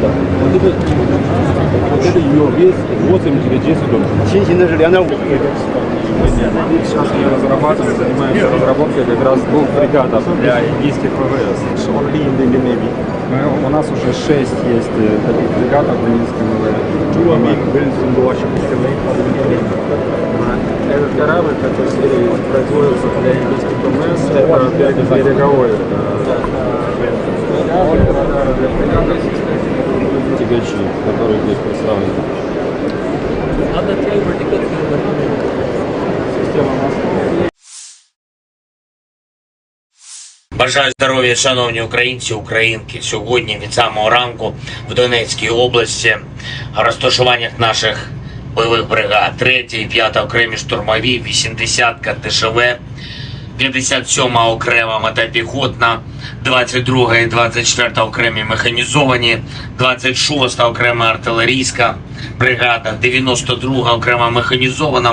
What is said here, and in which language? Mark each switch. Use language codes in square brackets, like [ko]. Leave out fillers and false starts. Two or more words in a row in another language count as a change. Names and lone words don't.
[ru] Вот это ее вес 8 или 10 тонн. [zh] 轻型的是2.5。 [ru] Сейчас мы разрабатываем, занимаемся разработкой как раз 2 фрегатов для индийских ВВС. [en] Only in the Navy. [ru] У нас уже 6 есть таких фрегатов в индийском ВВС. Этот корабль, который производится для индийских ВВС, это береговой. Тягачи, которые здесь представлены. Система мостов. [uk] Бажаю здоров'я, шановні українці, українки. Сьогодні від самого ранку в Донецькій області розташуваннях наших бойових бригад 3-й, 5-та окремі штурмові, 80-ка ТШВ, 57-ма окрема мотопіхотна, 22-га і 24-та окремі механізовані, 26-та окрема артилерійська бригада, 92-га окрема механізована.